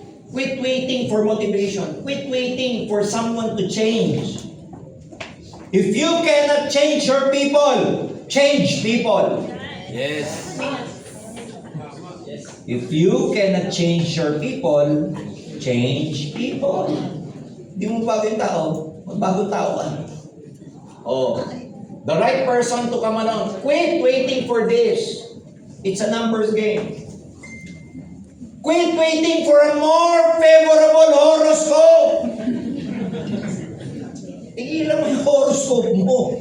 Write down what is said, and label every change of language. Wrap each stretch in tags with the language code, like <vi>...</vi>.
<en>Quit waiting for motivation. Quit waiting for someone to change. If you cannot change your people, change people. Yes. If you cannot change your people, change people.</en> <tl>Hindi mo bago yung tao, magbagong tao ka.</tl> <en>Oh, the right person to come along. Quit waiting for this. It's a numbers game. Quit waiting for a more favorable horoscope.</en> <tl>Tigilan mo yung horoscope mo.</tl>